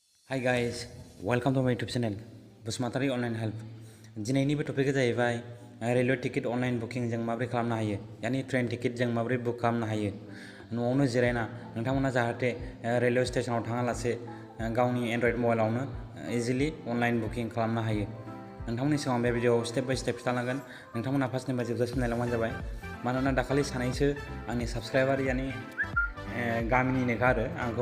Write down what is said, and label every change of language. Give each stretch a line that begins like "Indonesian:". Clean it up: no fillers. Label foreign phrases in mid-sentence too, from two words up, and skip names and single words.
English: Hi guys, welcome to my YouTube channel Busmatari Online Help.
Bodo: दिनैनि बे टपिकआ जाहैबाय
English: railway ticket online booking
Bodo: जों माबोरै खालामनो हायो यानी
English: train ticket
Bodo: जों माबोरै बुक खालामनो हायो न'आवनो जिरायना नोंथांमोना जाहाथे रेलवे स्टेशनाव थाङालासे गावनि एन्ड्रइड मबाइलावनो
English: easily online booking
Bodo: खालामनो हायो नोंथांमोननि सिगाङाव बे भिडिअ'आव
English: step by step
Bodo: खिथालांगोन नोंथांमोना फार्स्टनिफ्राय जोबजासिम नायलांबानो जाबाय मानोना दाखालि सानैसो आंनि साबस्क्राइबार यानी गामिनिनोखा आरो आंखौ